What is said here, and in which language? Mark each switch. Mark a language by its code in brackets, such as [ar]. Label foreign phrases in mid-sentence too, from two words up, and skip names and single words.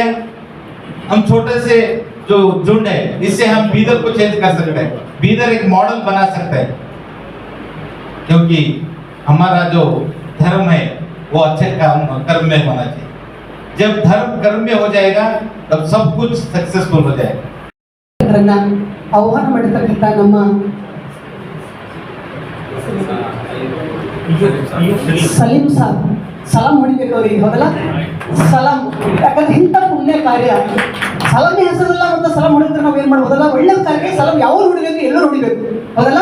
[hi] हम छोटे से जो झुंड है, इससे हम बीदर को चेंज कर सकते हैं, बीदर एक मॉडल बना सकते हैं, क्योंकि हमारा जो धर्म है वो अच्छे कर्म में होना चाहिए। जब धर्म कर्म में हो जाएगा तब सब कुछ सक्सेसफुल हो जाएगा। [kn] ಆಹ್ವಾನ ಮಾಡಿರ್ತಕ್ಕಂಥ ನಮ್ಮ ಸಲೀಂ ಸಾಬ್ ಸಲಾಂ ಹೊಡಿಬೇಕು ಅವ್ರಿಗೆ, ಹೌದಲ್ಲ? ಸಲಾಂ, ಯಾಕಂದ್ರೆ ಇಂಥ ಪುಣ್ಯ ಕಾರ್ಯ ಸಲಾಮಿ ಹೆಸರಲ್ಲ, ಮತ್ತು ಸಲಾಂ ಹೊಡಿದ್ರೆ ನಾವು ಏನು ಮಾಡ್ಬೋದಲ್ಲ, ಒಳ್ಳೆ ಕಾರ್ಯಕ್ಕೆ ಸಲಾಂ ಯಾವಾಗ ಹೊಡಿಬೇಕು, ಎಲ್ಲರೂ ಹೊಡಿಬೇಕು, ಹೌದಲ್ಲ?